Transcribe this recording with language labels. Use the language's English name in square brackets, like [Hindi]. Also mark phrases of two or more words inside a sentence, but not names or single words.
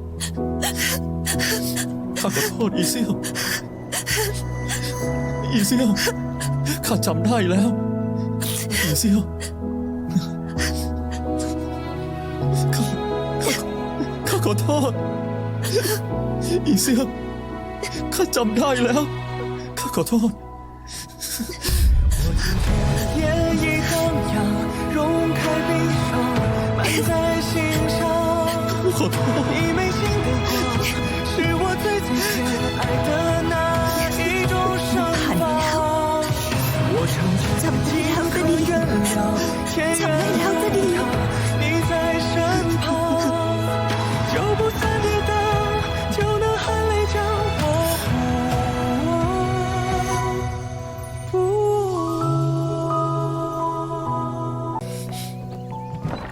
[Thai] ข้าขอโทษอีเซียว อีเซียวข้าจำได้แล้ว อีเซียวข้าขอโทษ อีเซียวข้าจำได้แล้ว ข้าขอโทษ [Chinese] 夜已荡漾，融开悲伤，埋在心上。 [Thai] ขอโทษ [Chinese] 你眉心的光，是我最最深爱的那一种盛放。我尝尽几何原谅，天远海长，你在身旁，就不算抵挡，就能含泪将我不。